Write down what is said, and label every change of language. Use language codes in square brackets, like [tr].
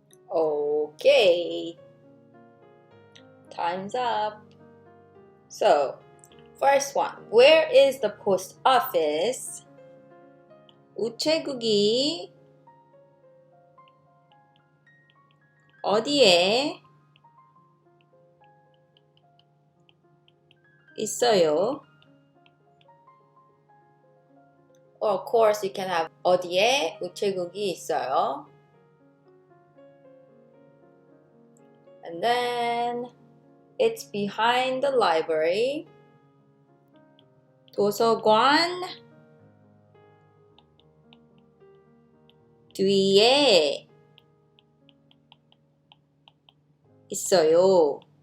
[en] Okay, time's up. So, first one, where is the post office? [ko] 우체국이 어디에 있어요? [en] Or of course, you can have [ko] 어디에 우체국이 있어요? [en] And then, it's behind the library. [ko] 도서관 뒤에 있어요.